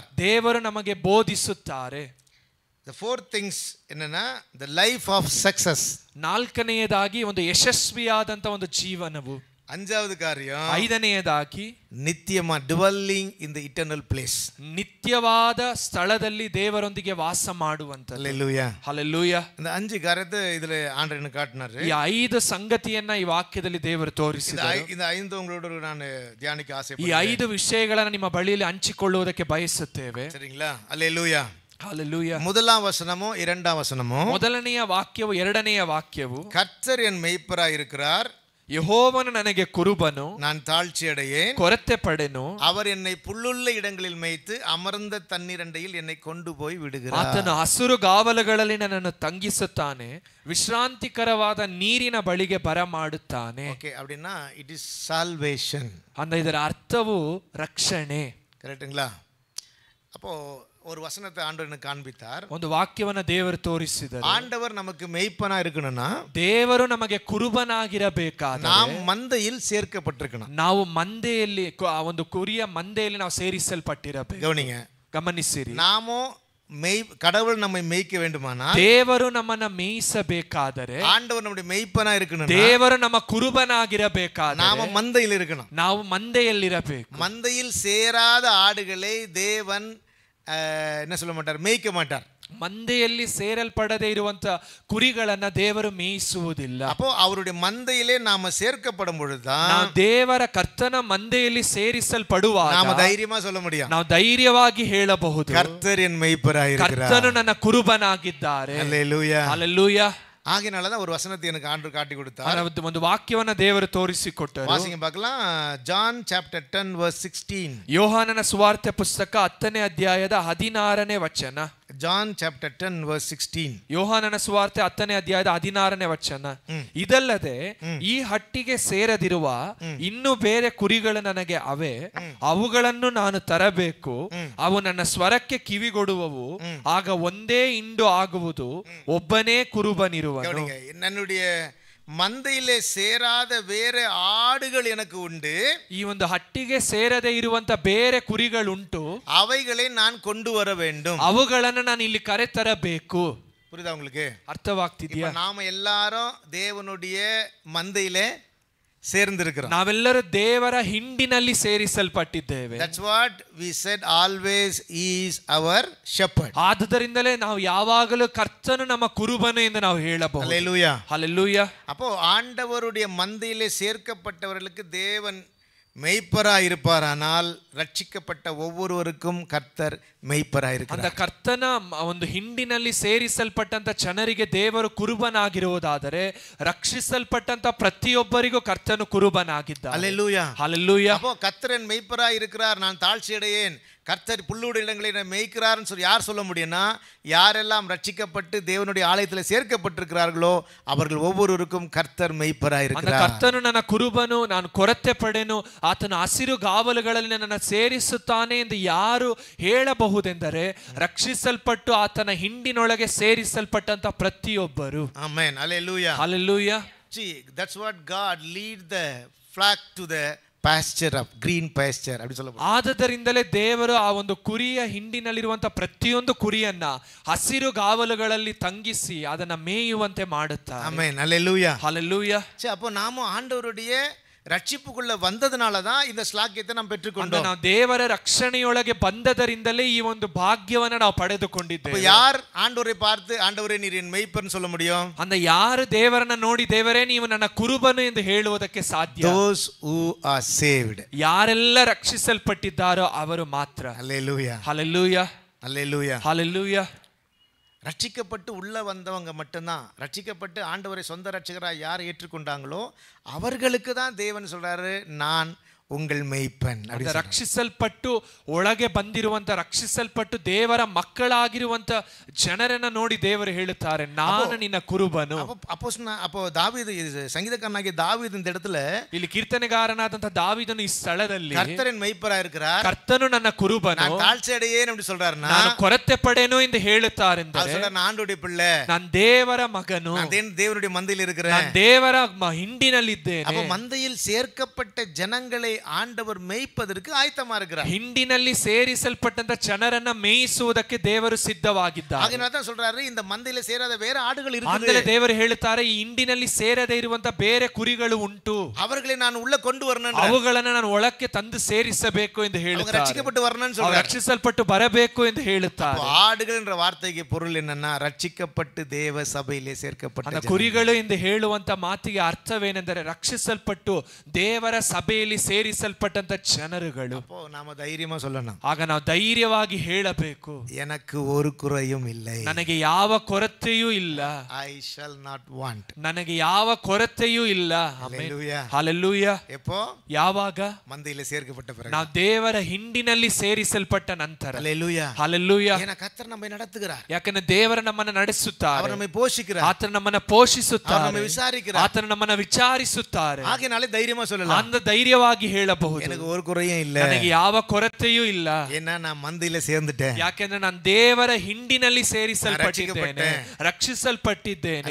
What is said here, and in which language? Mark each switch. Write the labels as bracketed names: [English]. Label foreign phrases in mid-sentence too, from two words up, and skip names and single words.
[Kannada] ದೇವರು ನಮಗೆ ಬೋಧಿಸುತ್ತಾರೆ. [English] The fourth things என்னன்னா the life of success. [Kannada] ನಾಲ್ಕನೆಯದಾಗಿ ಒಂದು ಯಶಸ್ವಿಯಾದಂತ ಒಂದು ಜೀವನವು. [Tamil] அஞ்சாவது காரியம், [Kannada] ಐದನೆಯದಾಗಿ [English] நித்தியமா dwelling in the eternal place. [Kannada] ನಿತ್ಯವಾದ ಸ್ಥಳದಲ್ಲಿ ದೇವರೊಂದಿಗೆ ವಾಸ ಮಾಡುವಂತ. [Tamil] ஹல்லேலூயா. [Kannada] ಹಲ್ಲೆಲೂಯಾ. [Tamil] இந்த 5 காரியத்தை இதுல ஆண்டவர் எனக்கு காட்டினாரு. [Kannada] ಈ 5 ಸಂಗತಿಯನ್ನ ಈ ವಾಕ್ಯದಲ್ಲಿ ದೇವರು ತೋರಿಸಿದ್ದಾರೆ. [Tamil] இந்த 5 உங்களோட நான் தியானிக்க [Kannada] ಈ [Tamil] ஆசைப்படுறேன். [Kannada] 5 ವಿಷಯಗಳನ್ನು ನಿಮ್ಮ ಬಳಿಯಲ್ಲಿ ಹಂಚಿಕೊಳ್ಳುವುದಕ್ಕೆ ಬಯಸುತ್ತೇವೆ. [Tamil] சரிங்களா? ஹல்லேலூயா. [Kannada] ಹಲ್ಲೆಲೂಯಾ. [Tamil] முதலாம் வசனமோ இரண்டாம் வசனமோ, [Kannada] ಮೊದಲನೆಯ ವಾಕ್ಯವು ಎರಡನೆಯ ವಾಕ್ಯವು, [Tamil] கர்த்தர் என் மேய்ப்பராய் இருக்கிறார், [Kannada] ಯೆಹೋವನು ನನಗೆ ಕುರುಬನು, [Tamil] நான் தாழ்ச்சி அடையேன், [Kannada] ಕೊರತೆ ಪಡೆನು, [Tamil] அவர் என்னை புல்லுள்ள இடங்களில் மேய்த்து அமர்ந்த தண்ணீரண்டையில் என்னை கொண்டு போய் விடுகிறார். [Kannada] ಆತನು ಹಸುರು ಗಾವಲುಗಳಲ್ಲಿ ನನ್ನನ್ನು ತಂಗಿಸುತ್ತಾನೆ, ವಿಶ್ರಾಂತಿಕರವಾದ ನೀರಿನ ಬಳಿಗೆ ಬರಮಾಡುತ್ತಾನೆ. [Tamil] ஓகே, அப்படின்னா [English] it is salvation. [Kannada] ಅಂದ ಇದರ ಅರ್ಥವು ರಕ್ಷಣೆ. [Tamil] கரெக்ட்டுங்களா? அப்போ ஒரு வசனத்தை ஆண்டவர் எனக்கு காண்பித்தார். [Kannada] ಒಂದು ವಾಕ್ಯವನ್ನ ದೇವರು ತೋರಿಸಿದರು. [Tamil] ஆண்டவர் நமக்கு மேய்ப்பனா இருக்கணும்னா [Kannada] ದೇವರು ನಮಗೆ ಕುರುಬನಾಗಿರಬೇಕಾದರೆ [Tamil] நாம் மந்தையில் சேர்க்கப்பட்டிருக்கணும். [Kannada] ನಾವು ಮಂದೆಯಲ್ಲಿ ಒಂದು ಕುರಿಯ ಮಂದೆಯಲ್ಲಿ ನಾವು ಸೇರಿಸಲ್ಪಟ್ಟಿರಬೇಕು. [Tamil] கவனிங்க, [Kannada] ಗಮನಿಸಿರಿ. [Tamil] நாமோ கடவுள் நம்மை மேய்க்க வேண்டுமானா, [Kannada] ದೇವರು ನಮ್ಮನ್ನ ಮೇಯಿಸಬೇಕಾದರೆ, [Tamil] ஆண்டவர் நம்முடைய மேய்ப்பனா இருக்கணும், [Kannada] ದೇವರು ನಮ್ಮ ಕುರುಬನಾಗಿರಬೇಕಾದರೆ [Tamil] நாம மந்தையில் இருக்கணும். [Kannada] ನಾವು ಮಂದೆಯಲ್ಲಿರಬೇಕು. [Tamil] மந்தையில் சேராத ஆடுகளை தேவன் என்ன சொல்ல மாட்டார், மேய்க்க மாட்டார். [Kannada] ಮಂದೆಯಲ್ಲಿ ಸೇರಲ್ಪಡದೇ ಇರುವಂತ ಕುರಿಗಳನ್ನ ದೇವರು ಮೇಯಿಸುವುದಿಲ್ಲ. [Tamil] அப்போ அவருடைய மந்தையிலே நாம சேர்க்கப்படும் பொழுதுதான் [Kannada] ನಾವು ದೇವರ ಕರ್ತನ ಮಂದೆಯಲ್ಲಿ ಸೇರಿಸಲ್ಪಡುವಾಗ [Tamil] நாம தைரியமா சொல்ல முடியும், [Kannada] ನಾವು ಧೈರ್ಯವಾಗಿ ಹೇಳಬಹುದು, [Tamil] கர்த்தர் என் மேய்ப்பராய் இருக்கிறார், [Kannada] ಕರ್ತನು ನನ್ನ ಕುರುಬನಾಗಿದ್ದಾರೆ. [Tamil] ஹல்லேலூயா. [Kannada] ಹಲ್ಲೆಲೂಯಾ. [Tamil] ஆகினாலதான் ஒரு வசனத்தை எனக்கு ஆண்டவர் காட்டி கொடுத்தார். [Kannada] ಒಂದು ವಾಕ್ಯವನ್ನ ದೇವರು ತೋರಿಸಿಕೊಟ್ಟರು. [Tamil] வாசிங்க பார்க்கலாம். ஜான் சாப்டர் 10 verse 16. [Kannada] ಯೋಹಾನನ ಸುವಾರ್ತೆ ಪುಸ್ತಕ 10ನೇ ಅಧ್ಯಾಯದ 16ನೇ ವಚನ. ಜಾನ್ ಚಾಪ್ಟರ್ 10 verse 16. ಯೋಹಾನನ ಸುವಾರ್ತೆ 10ನೇ ಅಧ್ಯಾಯದ 16ನೇ ವಚನ. ಇದಲ್ಲದೆ ಈ ಹಟ್ಟಿಗೆ ಸೇರದಿರುವ ಇನ್ನು ಬೇರೆ ಕುರಿಗಳು ನನಗೆ ಅವೆ, ಅವುಗಳನ್ನು ನಾನು ತರಬೇಕು, ಅವು ನನ್ನ ಸ್ವರಕ್ಕೆ ಕಿವಿಗೊಡುವವು, ಆಗ ಒಂದೇ ಹಿಂಡು ಆಗುವುದು, ಒಬ್ಬನೇ ಕುರುಬನಿರುವನು. [Tamil] என்னுடைய மந்தையிலே சேராத வேற ஆடுகள் எனக்கு உண்டு, [Kannada] ಈ ಒಂದು ಹಟ್ಟಿಗೆ ಸೇರದೆ ಇರುವಂತ ಬೇರೆ ಕುರಿಗಳುಂಟು, [Tamil] அவைகளை நான் கொண்டு வர வேண்டும், [Kannada] ಅವುಗಳನ್ನು ನಾನು ಇಲ್ಲಿ ಕರೆತರಬೇಕು. [Tamil] புரியுதா உங்களுக்கு? [Kannada] ಅರ್ಥವಾಗ್ತಿದೆಯಾ? [Tamil] நாம எல்லாரும் தேவனுடைய மந்தையிலே சேர்ந்திருக்கிறோம். [Kannada] ನಾವೆಲ್ಲರೂ ದೇವರ ಹಿಂಡಿನಲ್ಲಿ ಸೇರಿಸಲ್ಪಟ್ಟಿದ್ದೇವೆ. [English] That's what we said, always is our shepherd. [Kannada] ಆದುದರಿಂದಲೇ ನಾವು ಯಾವಾಗಲೂ ಕರ್ತನು ನಮ್ಮ ಕುರುಬನು ಎಂದು ನಾವು ಹೇಳಬಹುದು. [Tamil] ஹல்லேலூயா. [Kannada] ಹಲ್ಲೆಲೂಯಾ. [Tamil] அப்போ ஆண்டவருடைய மந்தையிலே சேர்க்கப்பட்டவர்களுக்கு தேவன் மெய்ப்பராய் இருப்பாரானால் ரட்சிக்கப்பட்ட ஒவ்வொருவருக்கும் கர்த்தர் மெய்ப்பராய் இருக்கிறார். [Kannada] அந்த ಕರ್ತನ ಒಂದು ಹಿಂಡಿನಲ್ಲಿ ಸೇರಿಸಲ್ಪಟ್ಟಂತ ಜನರಿಗೆ ದೇವರು ಕುರುಬನಾಗಿರುವುದಾದರೆ, ರಕ್ಷಿಸಲ್ಪಟ್ಟಂತ ಪ್ರತಿಯೊಬ್ಬರಿಗೂ ಕರ್ತನು ಕುರುಬನಾಗಿದ್ದಾನೆ. [Tamil] ஹல்லேலூயா. [Kannada] ಹಲ್ಲೆಲೂಯಾ. [Tamil] அப்போ கர்த்தர் மெய்ப்பராய் இருக்கிறார், நான் தாழ்ச்சி அடையேன், கர்த்தர் புல்லுடைய இடங்களை மேய்க்கிறார்னு சொல்லி யார் சொல்ல முடியும்னா, யாரெல்லாம் ரட்சிக்கப்பட்டு தேவனுடைய ஆலயத்தில் சேர்க்கப்பட்டிருக்கிறார்களோ அவர்கள் ஒவ்வொருவருக்கும் கர்த்தர் மேய்ப்பராய் அந்த இருக்கிறார். [Kannada] ಕರ್ತನು ನನ್ನ ಕುರುಬನು, ನಾನು ಕೊರತೆ ಪಡೆನು, ಆತನ ಹಸಿರು ಗಾವಲುಗಳಲ್ಲಿ ನನ್ನನ್ನು ಸೇರಿಸುತ್ತಾನೆ ಎಂದು ಯಾರು ಹೇಳಬಹುದೆಂದರೆ ರಕ್ಷಿಸಲ್ಪಟ್ಟು ಆತನ ಹಿಂಡಿನೊಳಗೆ ಸೇರಿಸಲ್ಪಟ್ಟಂತ ಪ್ರತಿಯೊಬ್ಬರು. ಆಮೆನ್. ಹಲ್ಲೆಲೂಯಾ. ಹಲ್ಲೆಲೂಯಾ. [English] See, that's what God lead the flock to the pasture of green pasture [Tamil] அப்படி சொல்லಬಹುದು. [Kannada] ಆದದರಿಂದಲೇ ದೇವರು ಆ ಒಂದು ಕುರಿಯ ಹಿಂಡಿನಲ್ಲಿರುವಂತ ಪ್ರತಿಯೊಂದು ಕುರಿಯನ್ನ ಹಸಿರು ಗಾವಲುಗಳಲ್ಲಿ ತಂಗಿಸಿ ಅದನ್ನ ಮೇಯುವಂತೆ ಮಾಡುತ್ತಾರೆ. [Tamil] ஆமென். ஹல்லேலூயா. ஹல்லேலூயா. சரி, அப்போ நாம ஆண்டவருடைய ரட்சிப்புக்குள்ள வந்ததனால தான் இந்த ஸ்லாக்கியத்தை நாம் பெற்றுக்கொண்டோம். [Kannada] ನಾವು ದೇವರ ರಕ್ಷಣೆಯೊಳಗೆ ಬಂದದರಿಂದಲೇ ಈ ಒಂದು ಭಾಗ್ಯವನ್ನು ನಾವು ಪಡೆದುಕೊಂಡಿದ್ದೇವೆ. [Tamil] அப்ப யார் ஆண்டவரை பார்த்து ஆண்டவரே நீர் என் மேய்ப்பர்னு சொல்ல முடியும்? [Kannada] அந்த ಯಾರು ದೇವರನ್ನ ನೋಡಿ ದೇವರೇ ನೀವು ನನ್ನ ಕುರುಬನು ಎಂದು ಹೇಳುವುದಕ್ಕೆ ಸಾಧ್ಯ? [English] Those who are saved. [Kannada] ಯಾರೆಲ್ಲ ರಕ್ಷಿಸಲ್ಪಟ್ಟಿದ್ದಾರೋ ಅವರು ಮಾತ್ರ. [Tamil] ஹல்லேலூயா. ஹல்லேலூயா. ஹல்லேலூயா. ஹல்லேலூயா. ரட்சிக்கப்பட்டு உள்ள வந்தவங்க மட்டும்தான், ரட்சிக்கப்பட்டு ஆண்டவரை சொந்த ரட்சகராக யார் ஏற்றுக்கொண்டாங்களோ அவர்களுக்கு தான் தேவன் சொல்றாரு, நான் உங்கள் ಮೇய்ಪನ್. [Kannada] ರಕ್ಷಿಸಲ್ಪಟ್ಟು ಒಳಗೆ ಬಂದಿರುವಂತ ರಕ್ಷಿಸಲ್ಪಟ್ಟು ದೇವರ ಮಕ್ಕಳಾಗಿರುವಂತ ಜನರನ್ನ ನೋಡಿ ದೇವರು ಹೇಳುತ್ತಾರೆ, ನಾನು ನಿನ್ನ ಕುರುಬನು. [Tamil] அப்போ தாவீது, சங்கீதக்காரனாகிய தாவீது இந்த இடத்துல, [Kannada] ಇಲ್ಲಿ ಕೀರ್ತನೆಗಾರನಾದಂತ ದಾವೀದನು ಈ ಸ್ಥಳದಲ್ಲಿ [Tamil] கர்த்தரின் மேய்ப்பராக இருக்கிறார், [Kannada] ಕರ್ತನು ನನ್ನ ಕುರುಬನು, [Tamil] நான் தாழ்ச்சி அடையேன் அப்படி சொல்றாருன்னா, [Kannada] ನಾನು ಕೊರತೆ ಪಡೆನು ಎಂದು ಹೇಳುತ್ತಾರೆಂದರೆ [Tamil] நான் ஆண்டவருடைய பிள்ளை, [Kannada] நான் ದೇವರ ಮಗನು, [Tamil] நான் தேவனுடைய மந்தையில் இருக்கிறேன், [Kannada] ನಾನು ದೇವರ ಹಿಂಡಿನಲ್ಲಿದ್ದೇನೆ. [Tamil] அப்ப மந்தையில் சேர்க்கப்பட்ட ஜனங்களை ஆண்டவர் மேய்ப்பதற்கு ஆயத்தமா இருக்கிறார். [Kannada] ಹಿಂಡಿನಲ್ಲಿ ಸೇರಿಸಲ್ಪಟ್ಟಂತ ಜನರನ್ನ ಮೇಯಿಸುವುದಕ್ಕೆ ದೇವರು ಸಿದ್ಧವಾಗಿದ್ದಾರೆ. [Tamil] அதனால தான் சொல்றாரு, இந்த மந்தையில சேராத வேற ஆடுகள் இருக்குது. [Kannada] ಅಂದರೆ ದೇವರು ಹೇಳುತ್ತಾರೆ, ಈ ಹಿಂಡಿನಲ್ಲಿ ಸೇರದೇ ಇರುವಂತ ಬೇರೆ ಕುರಿಗಳು ಉಂಟು, [Tamil] அவர்களை நான் உள்ள கொண்டு வரணும், [Kannada] ಅವುಗಳನ್ನು ನಾನು ಒಳಕ್ಕೆ ತಂದು ಸೇರಿಸಬೇಕು ಎಂದು ಹೇಳುತ್ತಾರೆ. [Tamil] ரட்சிக்கப்பட்டு வரணும்னு சொல்றாரு, [Kannada] ರಕ್ಷಿಸಲ್ಪಟ್ಟು ಬರಬೇಕು ಎಂದು ಹೇಳುತ್ತಾರೆ. [Tamil] ஆடுகள் என்ற வார்த்தைக்கு பொருள் என்னன்னா, ரட்சிக்கப்பட்டு தேவ சபையிலே சேர்க்கப்பட்ட [Kannada] ಕುರಿಗಳು ಎಂದು ಹೇಳುವಂತ ಮಾತಿಗೆ ಅರ್ಥವೇನೆಂದರೆ ರಕ್ಷಿಸಲ್ಪಟ್ಟು ದೇವರ ಸಭೆಯಲ್ಲಿ ಸೇರಿಸಲ್ಪಟ್ಟಂತ ಜನರುಗಳು. [Tamil] அப்போ நாம தைரியமா சொல்லணும், [Kannada] ಆಗ ನಾವು ಧೈರ್ಯವಾಗಿ ಹೇಳಬೇಕು, [Tamil] எனக்கு ஒரு குறையும் இல்லை, [Kannada] ನನಗೆ ಯಾವ ಕೊರತೆಯೂ ಇಲ್ಲ, [English] I shall not want. [Kannada] ನನಗೆ ಯಾವ ಕೊರತೆಯೂ ಇಲ್ಲ. Hallelujah. ಹಲ್ಲೆಲೂಯಾ. [Tamil] எப்போ? [Kannada] ಯಾವಾಗ? [Tamil] மந்தையில சேர்க்கப்பட்ட பிறகு, [Kannada] ನಾವು ದೇವರ ಹಿಂಡಿನಲ್ಲಿ ಸೇರಿಸಲ್ಪಟ್ಟ ನಂತರ. Hallelujah. ಹಲ್ಲೆಲೂಯಾ. [Tamil] ஏன்னா கர்த்தர் நம்மை நடத்துகிறார், [Kannada] ಯಾಕಂದ್ರೆ ದೇವರ ನಮ್ಮನ್ನ ನಡೆಸುತ್ತಾರೆ, [Tamil] அவர் நம்மை போஷிக்கிறார், [Kannada] ಆತನ ನಮ್ಮನ್ನ ಪೋಷಿಸುತ್ತಾರೆ, [Tamil] அவர் நம்மை விசாரிக்கிறார், [Kannada] ಆತನ ನಮ್ಮನ್ನ ವಿಚಾರಿಸುತ್ತಾರೆ. [Tamil] ஆகையினாலே தைரியமா சொல்லலாம், [Kannada] ಅಂದ ಧೈರ್ಯವಾಗಿ ಹೇಳಬಹುದು, [Tamil] எனக்கு ஒரு குறையும் இல்ல, [Kannada] ನನಗೆ ಯಾವ ಕೊರತೆಯೂ ಇಲ್ಲ. [Tamil] ஏன்னா நான் மந்தையில சேர்ந்துட்டேன், [Kannada] ಯಾಕೆಂದ್ರೆ ನಾನು ದೇವರ ಹಿಂಡಿನಲ್ಲಿ ಸೇರಿಸಲ್ಪಟ್ಟಿದ್ದೇನೆ, ರಕ್ಷಿಸಲ್ಪಟ್ಟಿದ್ದೇನೆ.